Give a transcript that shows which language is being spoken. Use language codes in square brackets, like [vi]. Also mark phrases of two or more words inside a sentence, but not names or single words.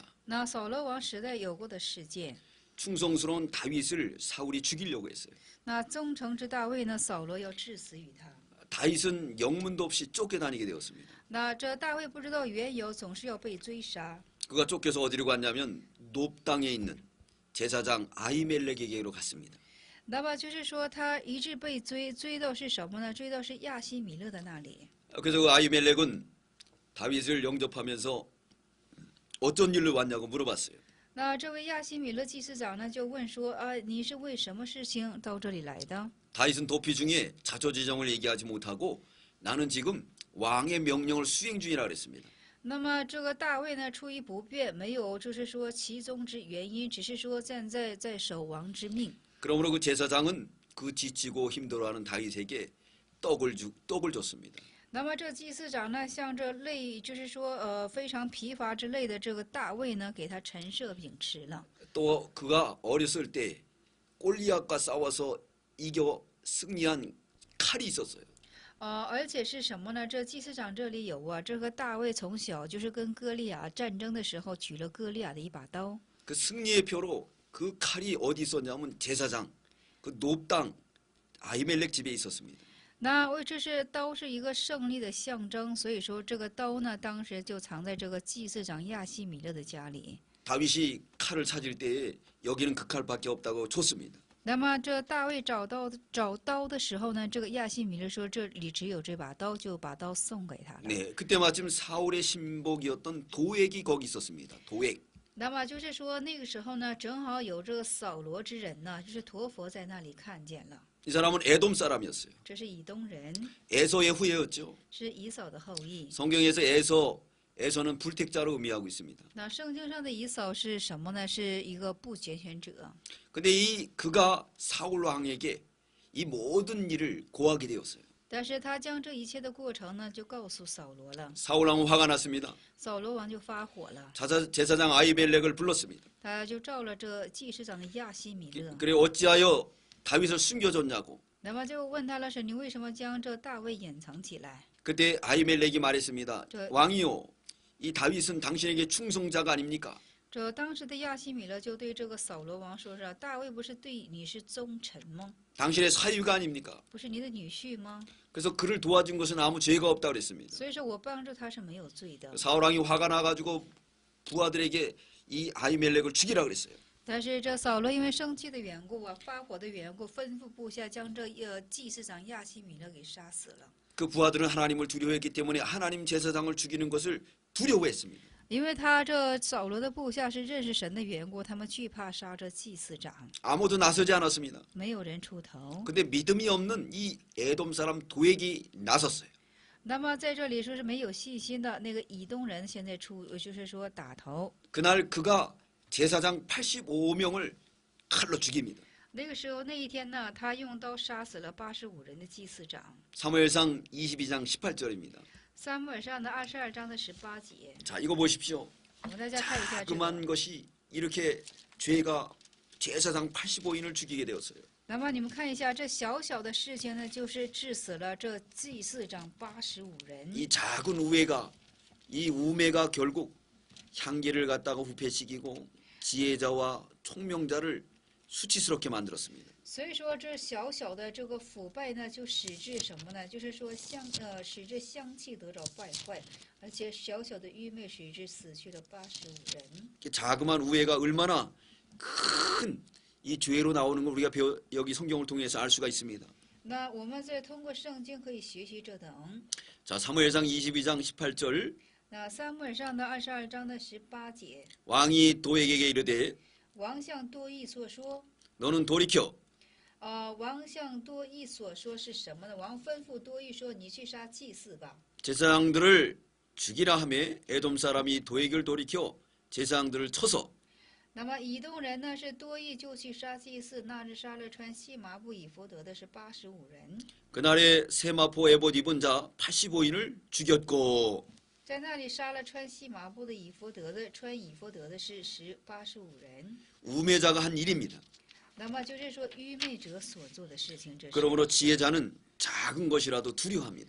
[zh] 那扫罗王时代有过的事件， [ko] 충성스러운 다윗을 사울이 죽이려고 했어요. [zh] 那忠诚之大卫呢，扫罗要致死于他。 [ko] 다윗은 영문도 없이 쫓겨다니게 되었습니다. [zh] 那这大卫不知道缘由，总是要被追杀。 [ko] 그가 쫓겨서 어디로 갔냐면 높 땅에 있는 제사장 아히멜렉에게로 갔습니다. [zh] 那么就是说，他一直被追，追到是什么呢？追到是亚西米勒的那里。 [ko] 그래서 그 아히멜렉은 다윗을 영접하면서 어떤 일로 왔냐고 물어봤어요. [zh] 那这位亚西米勒祭司长呢，就问说：“啊，你是为什么事情到这里来的？” [ko] 다윗은 도피 중에 자초지종을 얘기하지 못하고 나는 지금 왕의 명령을 수행 중이라 그랬습니다. [zh] 那么这个大卫呢，出于不便，没有就是说其中之原因，只是说站在守王之命。 [ko] 그러므로 그 제사장은 그 지치고 힘들어하는 다윗에게 떡을 줬습니다. [zh] 那么这祭司长呢，向这类就是说非常疲乏之类的这个大卫呢，给他陈设饼吃了。 [ko] 또 그가 어렸을 때 골리앗과 싸워서 이겨 승리한 칼이 있었어요. [zh] 而且是什么呢？这祭司长这里有啊，这个大卫从小就是跟歌利亚战争的时候取了歌利亚的一把刀。 [ko] 그 승리의 표로 그 칼이 어디 있었냐면 제사장 그 높당 아히멜렉 집에 있었습니다. [zh] 那这是刀是一个胜利的象征，所以说这个刀呢，当时就藏在这个祭司长亚西米勒的家里。 [ko] 다윗이 칼을 찾을 때에 여기는 그 칼밖에 없다고 줬습니다. [zh] 那么这大卫找刀的时候呢，这个亚西米勒说这里只有这把刀，就把刀送给他了。 [ko] 네, 그때 마침 사울의 신복이었던 도액이 거기 있었습니다. 도액. [zh] 那么就是说那个时候呢，正好有这个扫罗之人呢，就是陀佛在那里看见了。 [ko] 이 사람은 에돔 사람이었어요. [zh] 这是以东人， [ko] 에서의 후예였죠. [zh] 是以扫的后裔。 [ko] 성경에서 에서는 불택자로 의미하고 있습니다. [zh] 那圣经上的以扫是什么呢？是一个不拣选者。 [ko] 근데 그가 사울 왕에게 이 모든 일을 고하게 되었어요. [zh] 但是他将这一切的过程呢，就告诉扫罗了。 [ko] 사울 왕은 화가 났습니다. [zh] 扫罗王就发火了， [ko] 제사장 아히멜렉을 불렀습니다. [zh] 他就召了这祭司长的亚西米勒， [ko] 그래 어찌하여 다윗을 숨겨줬냐고. [zh] 那么就问他了：是你为什么将这大卫隐藏起来？ [ko] 그때 아히멜렉이 말했습니다. 저- 왕이요, 이 다윗은 당신에게 충성자가 아닙니까? [zh] 这当时的亚西米勒就对这个扫罗王说：“是大卫不是对你是忠臣吗？ [ko] 당신의 사유가 아닙니까? [zh] 不是你的女婿吗？ [ko] 그래서 그를 도와준 것은 아무 죄가 없다고 그랬습니다. [zh] 所以说我帮助他是没有罪的。 [ko] 사울 왕이 화가 나가지고 부하들에게 이 아히멜렉을 죽이라 그랬어요. [zh] 但是这扫罗因为生气的缘故啊，发火的缘故，吩咐部下将这祭司长亚西米勒给杀死了。 [ko] 그 부하들은 하나님을 두려워했기 때문에 하나님 제사장을 죽이는 것을 두려워했습니다. [zh] 因为他这扫罗的部下是认识神的缘故，他们惧怕杀这祭司长， [ko] 아무도 나서지 않았습니다. [zh] 没有人出头。 [ko] 근데 믿음이 없는 이 에돔 사람 도액이 나섰어요. [zh] 那么在这里说是没有信心的那个以东人，现在就是说打头。 [ko] 그날 그가 제사장 85명을 칼로 죽입니다. [zh] 那个时候那一天呢，他用刀杀死了85人的祭司长。 [ko] 사무엘상 22장 18절입니다. [zh] 撒母耳上的22章的18节， [ko] 자, 이거 보십시오. [zh] 我们大家看一下这个。 [ko] 그만 것이 이렇게 죄가 제사장 85인을 죽이게 되었어요. [zh] 那么你们看一下，这小小的事情呢，就是致死了这祭司长85人。 [ko] 이 작은 우애가 이 우매가 결국 향기를 갖다가 부패시키고 지혜자와 총명자를 수치스럽게 만들었습니다. [zh] 所以说，这小小的这个腐败呢，就使至什么呢？就是说使这香气得着败坏，而且小小的愚昧使至死去了85人。 [ko] 자그마한 우애가 얼마나 큰 이 죄로 나오는 걸 우리가 여기 성경을 통해서 알 수가 있습니다. [zh] 那我们再通过圣经可以学习这等。 [ko] 자, 사무엘상 22장 18절 [zh] 那撒母耳上的22章的18节， [ko] 왕이 도에게 이르되 [zh] 王向多益所说， [ko] 너는 돌이켜 [zh] 王向多益所说是什么呢？王吩咐多益说：“你去杀祭司吧。 [ko] 제사장들을 죽이라 하매 에돔 사람이 도에게를 돌이켜 제사장들을 쳐서 [zh] 那么以东人呢是多益就去杀祭司，那日杀了穿细麻布以弗得的是85人， [ko] 그날에 세마포 에봇 입은 자 85인을 죽였고 [zh] 在那里杀了穿细麻布的以弗得的穿以弗得的是85人。 [ko] 우매자가 한 일입니다. [zh] 那么就是说愚昧者所做的事情，这是。 [ko] 그러므로 지혜자는 작은 것이라도 두려워합니다.